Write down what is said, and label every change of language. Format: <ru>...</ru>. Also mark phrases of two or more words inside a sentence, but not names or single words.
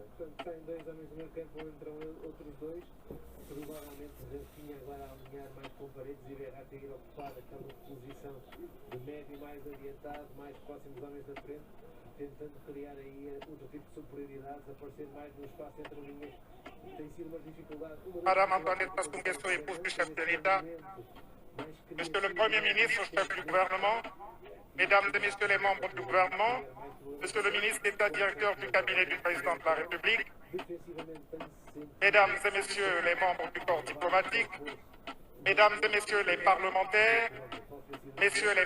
<pt>Portanto, saem 2 homens no meio campo, entram outros 2, provavelmente Rafinha agora a alinhar mais com Paredes e Verratti a ir ocupar aquela posição de médio mais adiantado, mais próximo dos homens da frente, tentando criar aí outro tipo de superioridades, aparecer mais no espaço entre linhas. Tem sido uma dificuldade.</pt> <fr>Madame Antoinette Sassou-Nguesso, épouse du chef de l'État, Monsieur le Premier ministre, chef du gouvernement, Mesdames et Messieurs les membres du gouvernement, Monsieur le ministre d'État, directeur du cabinet du président de la République, Mesdames et Messieurs les membres du corps diplomatique, Mesdames et Messieurs les parlementaires, Messieurs les</fr>